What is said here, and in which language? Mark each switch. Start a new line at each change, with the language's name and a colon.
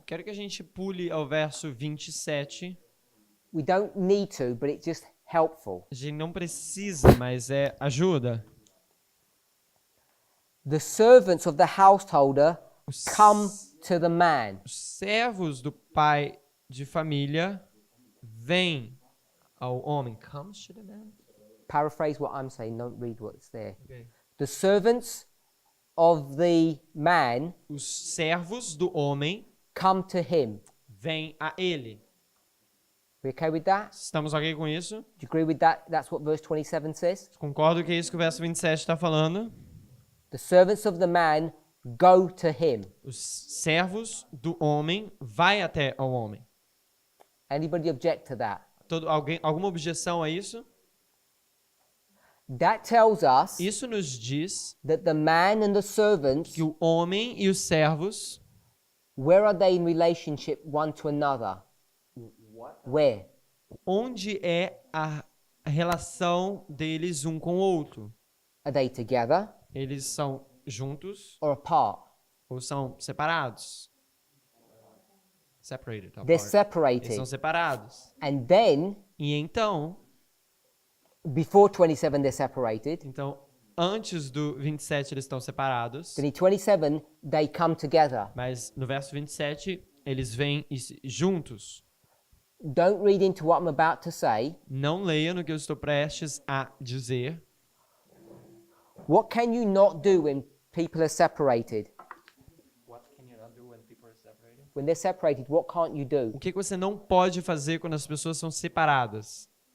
Portuguese: quero que a gente pule ao verso 27.
English: We don't need to, but it's just helpful.
Portuguese: A gente não precisa, mas ajuda.
English: The servants of the householder
Portuguese: Os,
English: come to the man.
Portuguese: os servos do pai de família vêm ao homem.
English: Comes to the man? Paraphrase what I'm saying, don't read what's there. Okay. The servants of the man Os servos do homem come to him. vêm a ele. We okay with that? Estamos ok com isso? Do you agree with that? That's what verse 27 says.
Portuguese: Concordo que é isso que o verso 27 está falando.
English: The servants of the man go to him.
Portuguese: Os servos do homem vai até ao homem.
English: Anybody object to that?
Portuguese: Alguma objeção a isso?
English: That tells us
Portuguese: Isso nos diz
English: that the man and the servants,
Portuguese: que o homem e os servos,
English: where are they in relationship one to another? Where?
Portuguese: onde é a relação deles um com o outro?
English: Are they together
Portuguese: Eles são juntos
English: or apart?
Portuguese: ou são separados?
English: Separated. They're
Portuguese: Eles
English: separated.
Portuguese: são separados.
English: And then,
Portuguese: E então,
English: before 27, they're separated.
Portuguese: antes do 27 eles estão separados,
English: Then in 27, they come together.
Portuguese: mas no verso 27 eles vêm juntos.
English: Don't read into what I'm about to say.
Portuguese: Não leia no que eu estou prestes a dizer.
English: What can you not do when people are separated? When they're separated, what can't you do?
Portuguese: O que você não pode fazer quando as pessoas são separadas?